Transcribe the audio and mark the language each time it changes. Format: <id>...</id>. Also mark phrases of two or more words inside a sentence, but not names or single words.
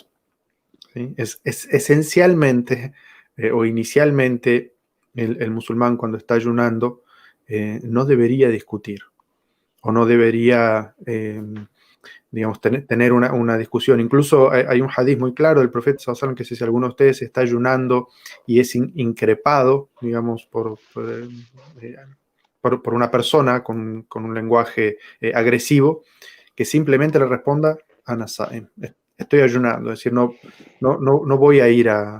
<es>¿Sí? Es esencialmente o inicialmente el musulmán, cuando está ayunando, no debería discutir o no debería, digamos, tener una discusión. Incluso hay un hadith muy claro del profeta</es> <ar>صلى الله عليه وسلم</ar> <es>que si alguno de ustedes está ayunando y es increpado, digamos, por una persona con un lenguaje agresivo, que simplemente le responda:</es> <ar>أنا صائم,</ar> <es>estoy ayunando. Es decir, no voy a ir a...</es>